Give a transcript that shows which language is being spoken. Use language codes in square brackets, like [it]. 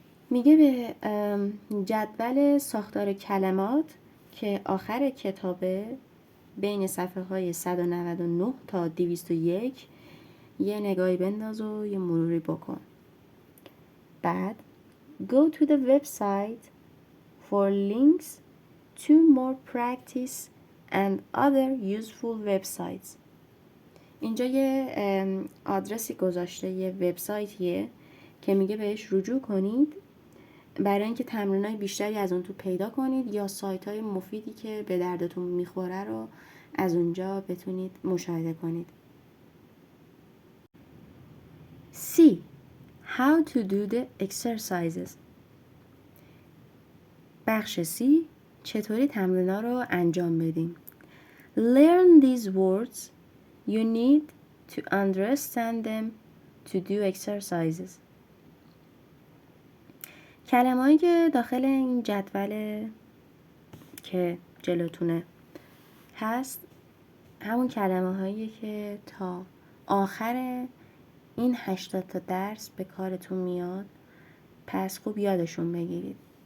[fa] میگه به جدول ساختار کلمات که آخر کتابه بین صفحه های 199 تا 201 یه نگاهی بنداز و یه مروری بکن. بعد [en] Go to the website for links to more practice and other useful websites. [fa] اینجا یه آدرسی گذاشته، یه وبسایتیه که میگه بهش رجوع کنید برای اینکه تمرینای بیشتری از اون تو پیدا کنید یا سایت‌های مفیدی که به دردتون میخوره رو از اونجا بتونید مشاهده کنید. [en] C. How to do the exercises. [fa] بخش C. چطوری تمرینا رو انجام بدیم. [en] Learn these words. You need to understand them to do exercises. [fa] کلمه‌ای که داخل این جدول که جلوتونه هست همون کلمه‌هایی که تا آخر این 80 تا درس به کارتون میاد، پس خوب یادشون بگیرید.